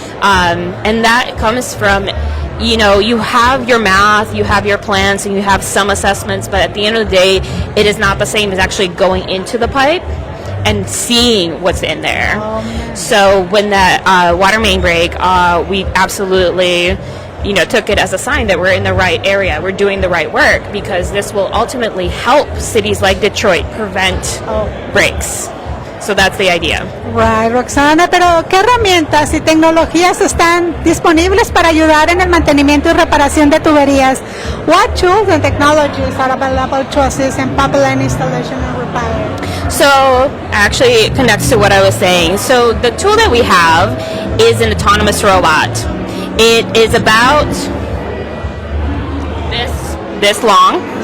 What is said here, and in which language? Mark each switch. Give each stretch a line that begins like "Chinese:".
English: And that comes from, you have your math, you have your plans, and you have some assessments, but at the end of the day, it is not the same as actually going into the pipe and seeing what's in there. So when that water main break, we absolutely took it as a sign that we're in the right area, we're doing the right work, because this will ultimately help cities like Detroit prevent breaks. So that's the idea.
Spanish: Right, Roxana, pero ¿qué herramientas y tecnologías están disponibles para ayudar en el mantenimiento y reparación de tuberías?
English: What tools and technologies are available to assist in pipeline installation and repair? So actually it connects to what I was saying. So the tool that we have is an autonomous robot. It is about this long.